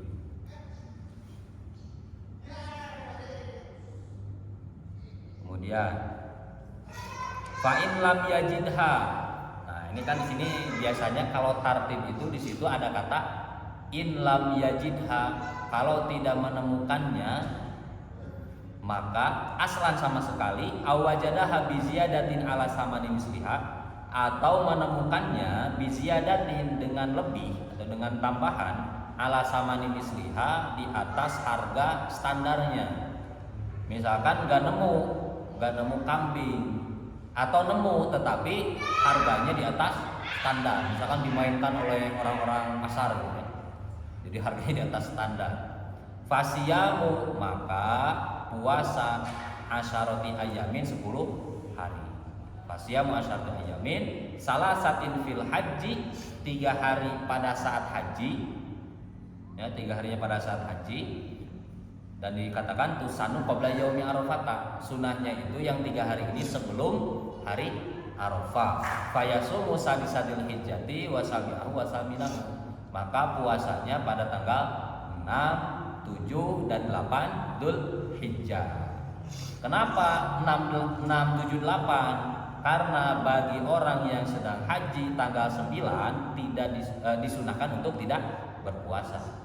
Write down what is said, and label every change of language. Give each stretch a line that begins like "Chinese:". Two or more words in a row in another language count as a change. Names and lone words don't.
Arabic: Kemudian فإن لم يجدها.
Indonesian: Nah, ini kan di sini biasanya kalau tartib itu di situ ada kata
Arabic: إن لم يجدها.
Indonesian: Kalau tidak menemukannya, maka
Arabic: aslan
Indonesian: sama sekali
Arabic: أو وجدها بزيادة على ثمن مثلها,
Indonesian: atau menemukannya biziyadatin dengan lebih atau dengan tambahan
Arabic: على ثمن مثلها,
Indonesian: di atas harga standarnya. Misalkan gak nemu kambing, atau nemu tetapi harganya di atas standar, misalkan dimainkan oleh orang-orang pasar gitu ya. Jadi harganya di atas standar. Fasiyamu, maka puasa
Arabic: عشرة أيام
Indonesian: 10 hari.
Arabic: فصيام عشرة أيام ثلاثة في الحج,
Indonesian: 3 hari pada saat haji ya, 3 harinya pada saat haji. Dan dikatakan
Arabic: تسن قبل يوم عرفة,
Indonesian: sunahnya itu yang 3 hari ini sebelum hari Arafah.
Arabic: فيصوم سادس ذي الحجة وسابعه وثامنه,
Indonesian: maka puasanya pada tanggal 6, 7 dan 8 Dzul Hijjah. Kenapa 6, 7, 8? Karena bagi orang yang sedang haji tanggal 9 tidak disunahkan untuk tidak berpuasa.